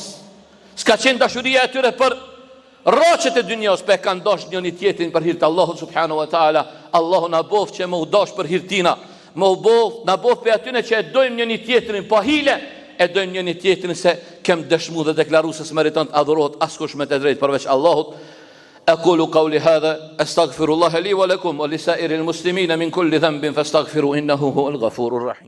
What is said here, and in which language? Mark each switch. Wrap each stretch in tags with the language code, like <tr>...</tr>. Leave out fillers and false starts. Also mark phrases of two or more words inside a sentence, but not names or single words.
<sq>S'ka qenë dashuria e tyre për rraqet e dynjas, pe kanë dash njëri tjetrin për hir të Allahut</sq> <ar>سبحانه وتعالى.</ar> <sq>Allahu na bof që më u dash për hir tina. Më u bof, na bof pe atyne që e dojmë njëri tjetrin pa hile, e dojmë njëri tjetrin se kem dëshmu dhe deklaru se s'meriton të adhurohet askush me të drejtë përveç Allahut.</sq> <ar>أقول قولي هذا أستغفر الله لي ولكم ولسائر المسلمين من كل ذنب فاستغفروا إنه هو الغفور الرحيم.</ar>